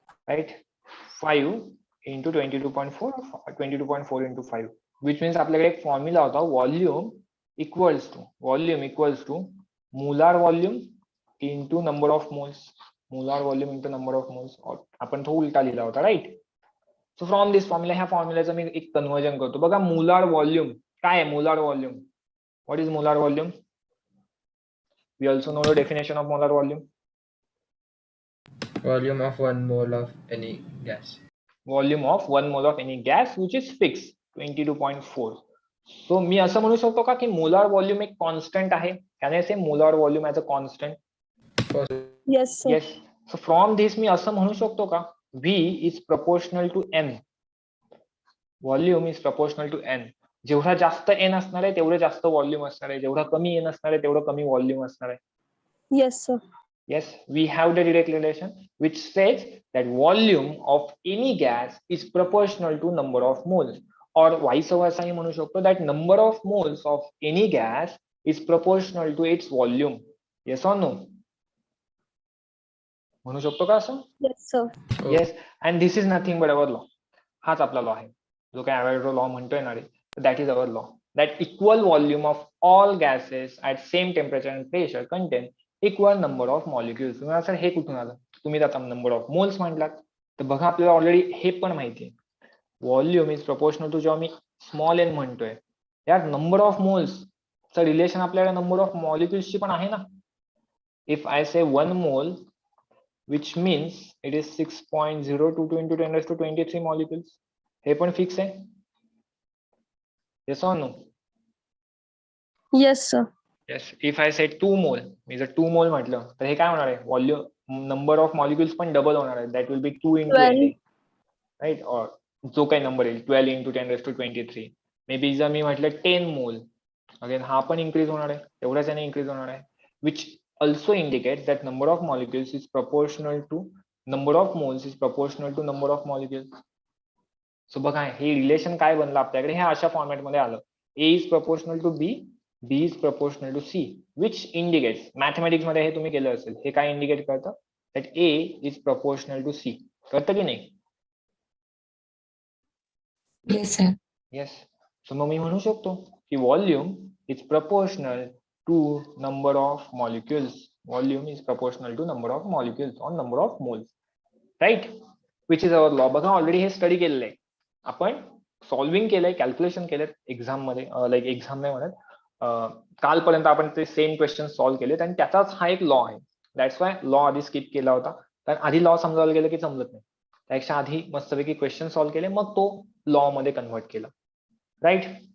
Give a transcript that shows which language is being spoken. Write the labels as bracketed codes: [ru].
[en] Right, 5 into 22.4, 22.4 into 5, which means [mr] आपल्याकडे एक formula होता, [en] volume equals to molar volume into number of moles. Molar volume into number of moles. [mr] आपण तो उलटा लिहिला होता, right? [en] So from this formula, [mr] ह्या फॉर्म्युलाचं मी एक कन्वर्जन करतो. बघा molar volume काय आहे? [en] molar volume, what is molar volume? We also know the definition of molar volume. Volume of 1 mole of any gas. Volume of 1 mole of any gas which is fixed 22.4. [mr] So मी असं म्हणू शकतो का की molar volume एक constant आहे? [en] Can I say molar volume as a constant? Yes sir. Yes. So from this [mr] मी असं म्हणू शकतो का [en] V is proportional to N. Volume is proportional to N. [mr] जेवढा जास्त N असणार आहे तेवढे जास्त व्हॉल्यूम असणार आहे, जेवढा कमी N असणार आहे तेवढं कमी व्हॉल्यूम असणार आहे. [en] Yes sir. Yes, we have the direct relation which says that volume of any gas is proportional to number of moles, or vice versa [mr] ही म्हणू शकतो [en] that number of moles of any gas is proportional to its volume. Yes or no? [mr] म्हणू शकतो का असं? [en] Yes sir. Yes, and this is nothing but our law. [mr] हाच आपला law आहे, जो काय अवॉइडो लॉ म्हणतोय ना रे, [en] that is our law, that equal volume of all gases at same temperature and pressure contain equal number of molecules. [mr] तुम्हाला sir हे कुठून आलं? तुम्ही आता नंबर ऑफ मोल्स म्हटलात, तर बघा आपल्याला ऑलरेडी हे पण माहिती आहे, [en] volume is proportional to, [mr] जेव्हा मी स्मॉल एन म्हणतोय यार, नंबर ऑफ मोल्स चं रिलेशन आपल्याला नंबर ऑफ मॉलिक्युल्सची पण आहे ना. [en] If I say 1 mole which means it is 6.022 into 10⁻23 molecules. [mr] हे पण फिक्स आहे. [en] Yes or no? Yes sir. Yes. If I say 2 mole, [mr] मी जर 2 mole म्हटलं तर हे काय होणार आहे? व्हॉल्यूम नंबर ऑफ मॉलिक्युल्स पण डबल होणार आहे. [en] That will be 2 into 12. NA, right? [mr] और जो काही नंबर येईल 12 into 10⁻23. मे बी जर मी म्हटलं 10 मोल, अगेन हा पण इन्क्रीज होणार आहे, [en] तेवढ्याच याने इन्क्रीज होणार आहे, which also indicates that number of molecules is proportional to number of moles is proportional to number of molecules. [mr] So बघा हे रिलेशन काय बनलं आपल्याकडे, हे अशा फॉर्मॅट मध्ये आलं, [en] A is proportional to B, B is proportional to C, which indicates, [mr] mathematics मध्ये हे तुम्ही केलं असेल, हे काय इंडिकेट करतं, [en] that A is proportional to C. [mr] करतं की नाही? [en] Yes, sir. Yes. [mr] So मग मी म्हणू शकतो की volume [en] is proportional to number of molecules. Volume is proportional to number of molecules or number of moles, right? Which is our law. [mr] बघा already हे study केलेलं आहे, आपण सॉल्विंग केलंय, कॅल्क्युलेशन केलेत एक्झाम मध्ये, लाईक एक्झाम नाही म्हणत, कालपर्यंत आपण ते सेम क्वेश्चन सॉल्व्ह केलेत, आणि त्याचाच हा एक लॉ आहे. दॅट्स वाय लॉ आधी स्किप केला होता, कारण आधी लॉ समजायला गेलं की समजत नाही, त्यापेक्षा आधी मस्तपैकी क्वेश्चन सॉल्व्ह केले, मग तो लॉ मध्ये कन्वर्ट केला, राईट?